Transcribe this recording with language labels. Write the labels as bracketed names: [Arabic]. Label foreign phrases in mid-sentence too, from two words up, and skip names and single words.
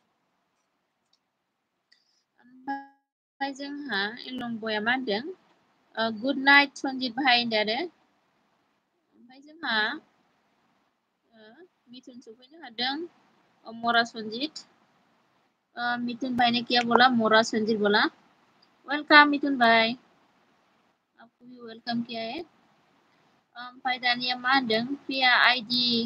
[Bodo] ओमफ्राय जोंहा इलंबया मा होनदों [English] good night [Bodo] सनजित भाइ होनदों आरो ओमफ्राय जोंहा मिथुन सफैनो हादों मरा सनजित मिथुन [Hindi] भाई ने क्या बोला मोरा संजीत बोला वेलकम मिथुन भाई आपको भी वेलकम किया है [Bodo] ओमफ्राय दानिया मा होनदों प्रिया आइडि